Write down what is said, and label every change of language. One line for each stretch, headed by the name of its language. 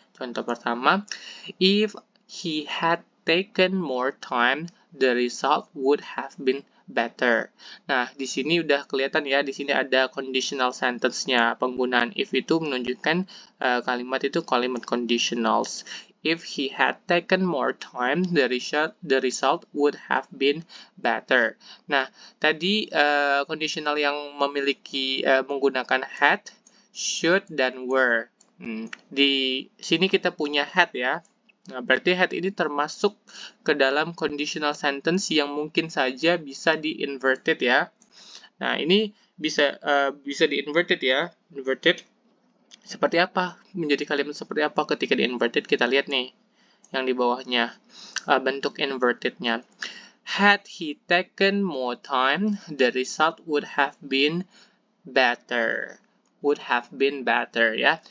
Indonesian: Contoh pertama,
English: if he had taken more time, the result would have been better.
Indonesian: Nah, di sini udah kelihatan ya, di sini ada conditional sentence-nya. Penggunaan if itu menunjukkan kalimat itu kalimat conditionals.
English: If he had taken more time, the result would have been better.
Indonesian: Nah, tadi conditional yang memiliki menggunakan had, should, dan were. Di sini kita punya had ya. Nah, berarti had ini termasuk ke dalam conditional sentence yang mungkin saja bisa di-inverted ya. Nah, ini bisa di-inverted ya. Inverted seperti apa? Menjadi kalimat seperti apa ketika di-inverted? Kita lihat nih yang di bawahnya. Bentuk invertednya.
English: Had he taken more time, the result would have been better. Would have been better ya.